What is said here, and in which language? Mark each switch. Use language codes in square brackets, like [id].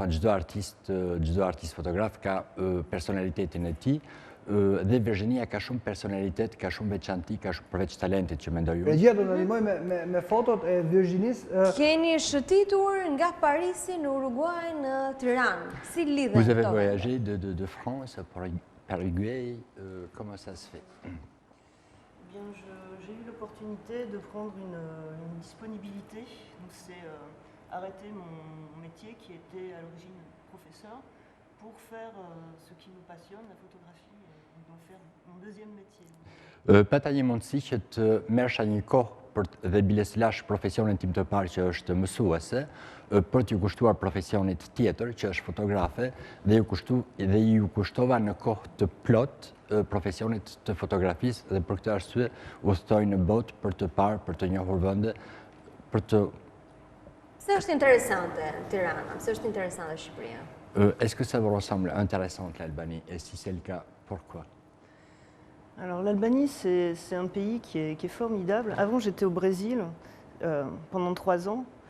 [sq] Çdo artist fotograf ka personalitetin e tij, dhe Virginia ka shumë personalitet, ka shumë veçanti, ka shumë përveç talentit që mendoj unë. Regjia do të ndihmoj me fotot e Virginis. Keni shëtitur nga Parisi në Uruguay në Tiranë. Si lidhen [fr] Vous avez [sq] këto? [fr] voyagé de France par Uruguay, comment ça se fait? Bien, j'ai eu l'opportunité de prendre une disponibilité. Donc c'est arrêter mon métier qui était à l'origine professeur pour faire ce qui me passionne, la photographie, et donc faire mon deuxième métier. [sq] Pata një mundësi që të merrsha një kohë dhe bileslash profesionin tim të parë që është mësuese, për t'ju kushtuar profesionit tjetër që është fotografe dhe ju kushtova në kohë të plot profesionit të fotografisë dhe për këtë arsye udhtoj në botë për të parë, për të njohur vende, për të... Pse është interesante Tirana? Pse është interesante Shqipëria? [fr] Est-ce que ça vous ressemble intéressante l'Albanie? Et si c'est le cas, pourquoi? Alors l'Albanie, c'est un pays qui est formidable. Avant, j'étais au Brésil pendant 3 ans.